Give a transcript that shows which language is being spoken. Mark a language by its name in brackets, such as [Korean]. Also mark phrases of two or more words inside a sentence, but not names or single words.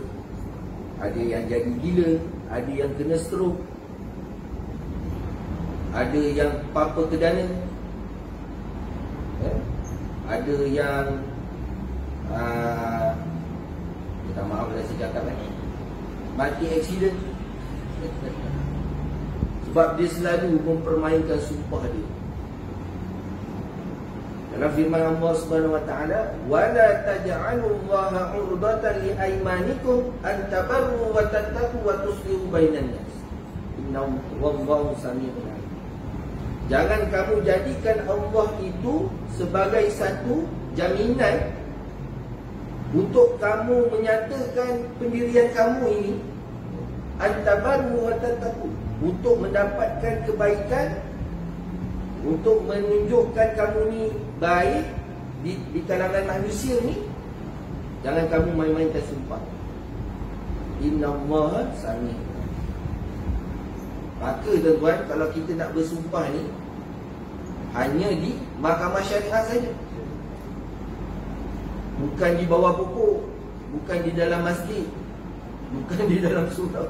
[Malay] Ada yang jadi gila, ada yang kena stroke, ada yang papa kedana, ada yang minta maaf kalau saya cakap mati aksiden. Sebab dia selalu mempermainkan sumpah dia. Dalam firman [Arabic] الله سبحانه وتعالى، "ولا تجعلوا الله عرضة لأيمانكم أن تبروا وتتقوا وتصلحوا بين الناس. إن الله سميع عليم." [Malay] Jangan kamu jadikan Allah itu sebagai satu jaminan untuk kamu menyatakan pendirian kamu ini, [Arabic] أن تبروا وتتقوا, [Malay] untuk mendapatkan kebaikan, untuk menunjukkan kamu ni baik di kalangan manusia ni. Jangan kamu main-mainkan sumpah. [Arabic] إن الله سميع'. [Malay] Maka tuan-tuan, kalau kita nak bersumpah ni hanya di mahkamah syariah saja, bukan di bawah pokok, bukan di dalam masjid, bukan di dalam surau.